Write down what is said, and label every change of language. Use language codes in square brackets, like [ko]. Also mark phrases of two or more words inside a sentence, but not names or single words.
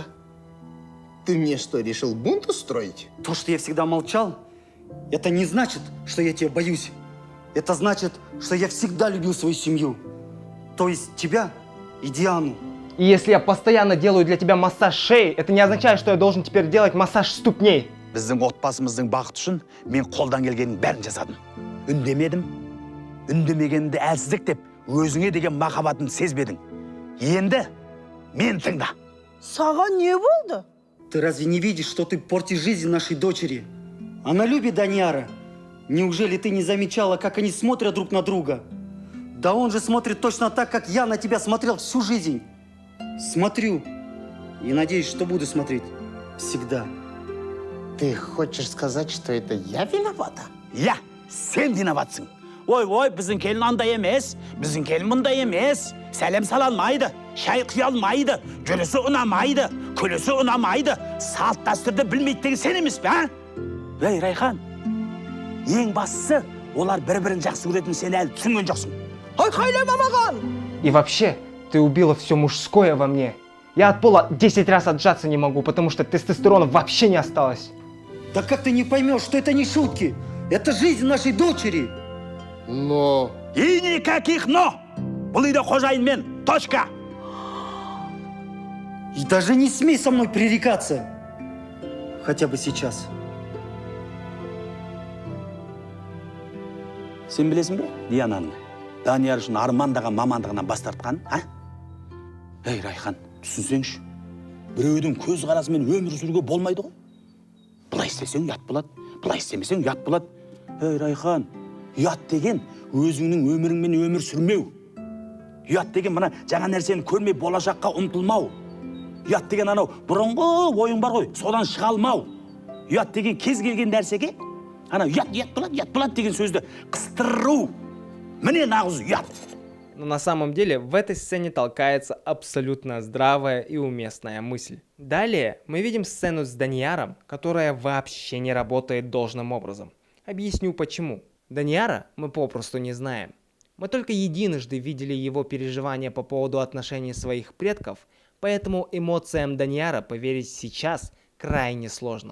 [ru] Ты мне что, решил бунт устроить? То, что я всегда молчал, это не значит, что я тебя боюсь. Это значит, что я всегда любил свою семью. То есть тебя и Диану. И если я постоянно делаю для тебя массаж шеи, это не означает, что я должен теперь делать массаж ступней. [kk] Біздің отбасымыздың бақыты үшін мен қолдан келгеннің бәрін жасадым. Үндемедім. Үндемегенді әлсіздік деп, өзіңе деген махаббатын сезбедің. Енді мен тыңда. Саған не болды? [ru] Ты разве не видишь, что ты портишь жизнь нашей дочери? Она любит Данияра. Неужели ты не замечала, как они смотрят друг на друга? Да он же смотрит точно так, как я на тебя смотрел всю жизнь. Смотрю. И надеюсь, что буду смотреть. Всегда. Ты хочешь сказать, что это я виновата? Я, [kk] сен виноватсың. Ой, біздің келін андай емес, біздің келін мұндай емес. Сәлем сала алмайды, шай құя алмайды, жүрісі ұнамайды, күлісі ұнамайды. Салт дәстүрді білмейді деген сен емес пе, а? Ей, Райхан, ең бастысы, олар бір-бірін жақсы көретін сен әлі түсінген жоқсың. Айқайлама маған! [ru] И вообще, ты убила все мужское во мне. Я от пола 10 раз отжаться не могу, потому что тестостерона вообще не осталось. Да как ты не поймешь, что это не шутки? Это жизнь нашей дочери. Но... И никаких «но». [kk] Бұл үйде қожайын мен, [ru] точка. И даже не смей со мной пререкаться. Хотя бы сейчас. [kk] Сен білесің бе, Диананың Данияр үшін армандаған мамандығынан бас тартқан, а? Ей, Райхан, түсінсеңші, біреудің көз қарасымен өмір сүруге болмайды ғой. Бұлай істесең ұят болады, бұлай істемесең ұят болады. Ей, Райхан, ұят деген өзіңнің өміріңмен өмір сүрмеу. Ұят деген мына жаңа нәрсені көрмей болашаққа ұмтылмау. Ұят деген анау бұрынғы ойың бар ғой, содан шыға алмау. Ұят деген кез келген нәрсеге ана ұят болады деген сөзді қыстыру. Мне нағыз ұят. [ru] Но на самом деле в этой сцене толкается абсолютно здравая и уместная мысль. Далее мы видим сцену с Данияром, которая вообще не работает должным образом. Объясню почему. Данияра мы попросту не знаем. Мы только единожды видели его переживания по поводу отношений своих предков, поэтому эмоциям Данияра поверить сейчас крайне сложно.